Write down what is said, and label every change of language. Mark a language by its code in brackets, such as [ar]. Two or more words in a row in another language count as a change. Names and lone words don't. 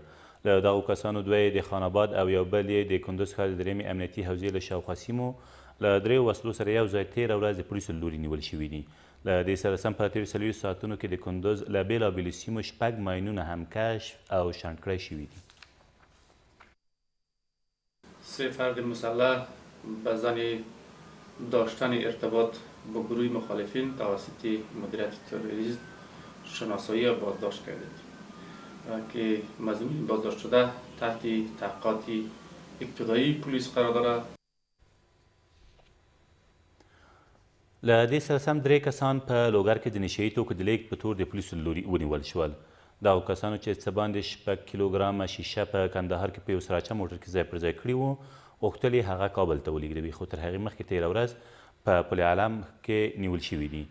[ps] له دغو کسانو 2 د خان آباد او یو بل یې د کندوز ښار د 3 امنیتي حوزې له شاوخوا سیمو له 3 وسلو سره یو ځای تېره ورځ د پولیسو له لوري نیول شوي دي. له دې سره سم په تېرو 40 ساعتونو کې د کندوز له بېلابېلو سیمو 6 ماینونه هم کشف او شنډ کړای شوي دي. [fa] 3 فرد مسلح به زن داشتن ارتباط با گروه مخالفین توسط مدیریت تروریسم شناسایی و بازداشت کردید که مضمون بازداشت شده تحت تحقیقات ابتدایی پلیس قرار دارد. [ps] له دې سره سم 3 کسان په لوګر کې د نشهیي توکو د لیږد په تور د پولیسو له لوري ونیول شول. دغو کسانو چې څه باندې 6 کیلوګرامه شیشه په کندهار کې په یو سراچه موټر کې ځای پر ځای کړي وو غوښتل یې هغه کابل ته ولېږدوي خو تر هغې مخکې تېره ورځ په پل علم کې نیول شوي دي.